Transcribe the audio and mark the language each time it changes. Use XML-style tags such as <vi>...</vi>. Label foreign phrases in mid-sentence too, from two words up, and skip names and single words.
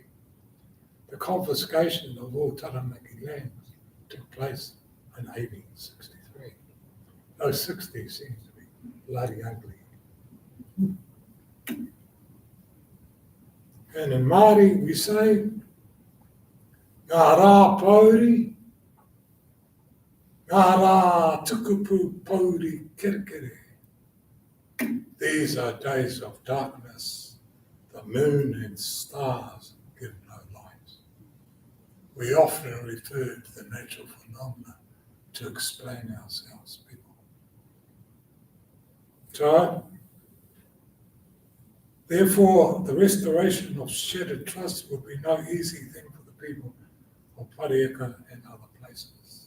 <en>The confiscation of all Taranaki lands took place in 1863. Those 60 seems to be bloody ugly. And in Māori we say,</en> <mi>ngā rā pauri, Ngā rā tukupu pauri kerekere.</mi> <en>These are days of darkness. The moon and stars give no light. We often refer to the natural phenomena to explain ourselves, people. So, therefore, the restoration of shattered trust will be no easy thing for the people of Pariaka and other places.</en>